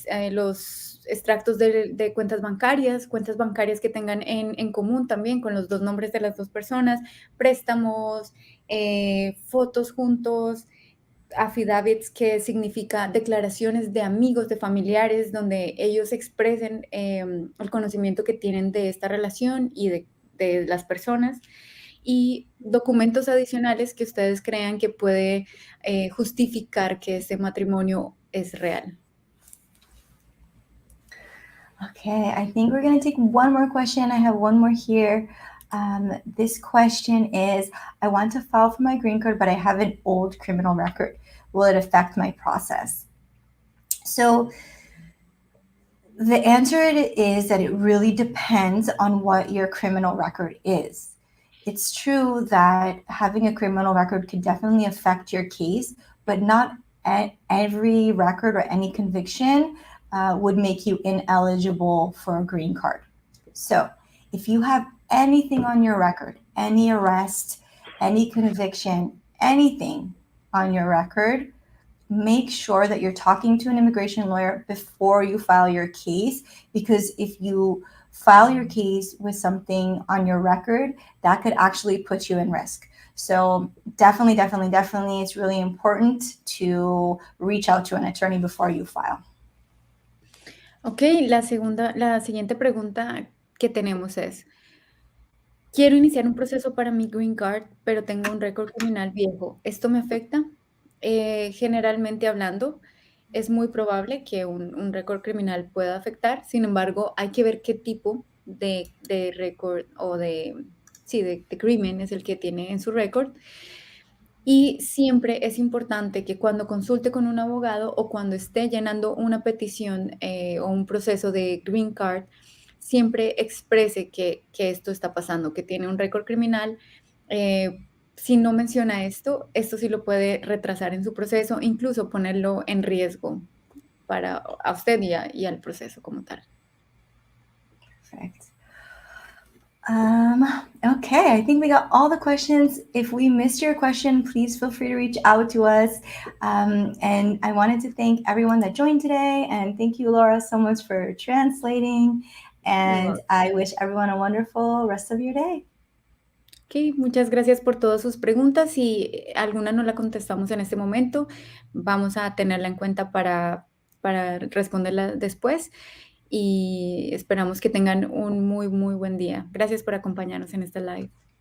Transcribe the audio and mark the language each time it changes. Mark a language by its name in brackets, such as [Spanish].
[Spanish] los extractos de cuentas bancarias que tengan en común también con los dos nombres de las dos personas, préstamos, fotos juntos, affidavits, que significa declaraciones de amigos, de familiares, donde ellos expresen el conocimiento que tienen de esta relación y de las personas, y documentos adicionales que ustedes crean que puede justificar que este matrimonio es real. [English] Okay, I think we're going to take one more question. I have one more here. This question is, I want to file for my green card, but I have an old criminal record. Will it affect my process? So the answer is that it really depends on what your criminal record is. It's true that having a criminal record could definitely affect your case, but not every record or any conviction would make you ineligible for a green card. So if you have anything on your record, any arrest, any conviction, anything on your record, make sure that you're talking to an immigration lawyer before you file your case, because if you file your case with something on your record, that could actually put you in risk. So definitely, it's really important to reach out to an attorney before you file. [Spanish] Ok, la siguiente pregunta que tenemos es, quiero iniciar un proceso para mi green card, pero tengo un récord criminal viejo. ¿Esto me afecta? Generalmente hablando, es muy probable que un récord criminal pueda afectar. Sin embargo, hay que ver qué tipo de récord o de crimen es el que tiene en su récord. Y siempre es importante que cuando consulte con un abogado o cuando esté llenando una petición o un proceso de green card, siempre exprese que esto está pasando, que tiene un récord criminal. Si no menciona esto sí lo puede retrasar en su proceso, incluso ponerlo en riesgo a usted y al proceso como tal. [English] Perfect. Okay, I think we got all the questions. If we missed your question, please feel free to reach out to us. And I wanted to thank everyone that joined today. And thank you, Laura, so much for translating. And I wish everyone a wonderful rest of your day. [Spanish] Ok, muchas gracias por todas sus preguntas. Si alguna no la contestamos en este momento, vamos a tenerla en cuenta para responderla después. Y esperamos que tengan un muy, muy buen día. Gracias por acompañarnos en esta live.